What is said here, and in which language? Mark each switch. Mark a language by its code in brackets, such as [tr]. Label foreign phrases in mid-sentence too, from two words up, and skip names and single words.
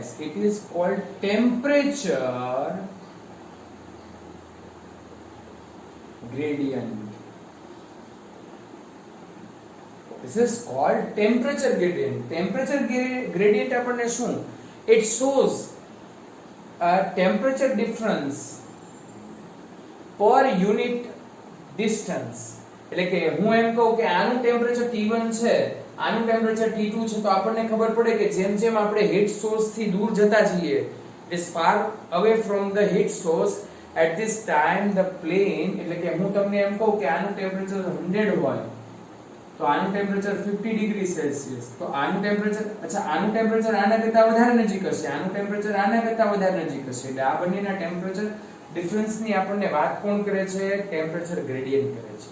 [en] It is called temperature gradient. This is called temperature gradient. Temperature gradient [gu] આપણને શું? [en] It shows a temperature difference per unit distance. [gu] એટલે કે હું એમ કહું કે આનું ટેમ્પરેચર T1 છે, આનું ટેમ્પરેચર T2 છે, તો આપણને ખબર પડે કે જેમ જેમ આપણે [en] heat source [gu] થી દૂર જતા જઈએ, [en] it is far away from the heat source, at this time the plane, [gu] એટલે કે હું તમને એમ કહું કે આનું ટેમ્પરેચર 100 હોય તો આનું ટેમ્પરેચર 50 [en] degree Celsius, [gu] તો આનું ટેમ્પરેચર આનું ટેમ્પરેચર આના કરતા વધારે નજીક હશે, આનું ટેમ્પરેચર આના કરતા વધારે નજીક હશે. એટલે આ બંનેના [en] temperature difference [gu] ની આપણને વાત કોણ કરે છે? [en] temperature gradient [gu] કરે છે.